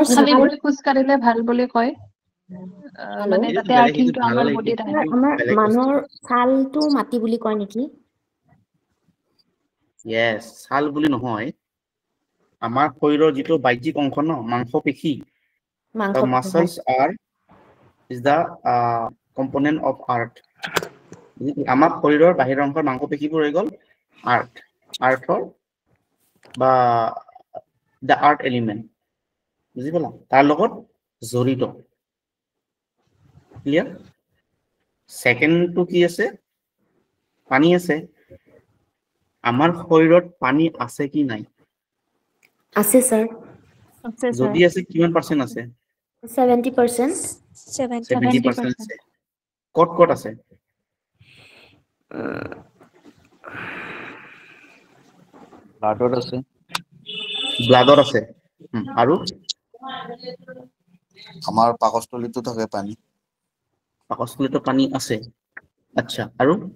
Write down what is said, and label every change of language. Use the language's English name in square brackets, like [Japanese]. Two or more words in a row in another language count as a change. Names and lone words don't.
[Assamese] খালি ভৰি খোজ কাঢ়িলে ভাল বুলি কয় মানে এইটো তাতে বেলেগ, আৰ্থিংটো সেইটো ভাল আমাৰ লাগে, বডিত আহে কিন্তু আমাৰ বেলেগ বস্তু। মানুহৰ ছালটো মাটি বুলি কয় নেকি Yes, ছাল বুলি নহয় আমাৰ শৰীৰৰ যিটো বাহ্যিক অংশ ন মাংসপেশী মাংস [English] the muscles are is the component of art [Assamese] আমাৰ শৰীৰৰ বাহিৰৰ অংশৰ মাংসপেশীবোৰ হৈ গল আৰ্থৰ বা [English] the art element [Assamese] বুজি পালা তাৰ লগত জড়িত ক্লিয়াৰ সেকেন্ডটো কি আছে পানী আছে আমাৰ শৰীৰত পানী আছে কি নাই আছে স্যার যদি আছে কিমান পার্সেন্ট আছে 70% 70% আছে কত কত আছে ব্লাডত আছে ব্লাডত আছে আৰু আমাৰ পাকস্থলীতো থাকে পানী পাকস্থলীতো পানী আছে আচ্ছা আৰু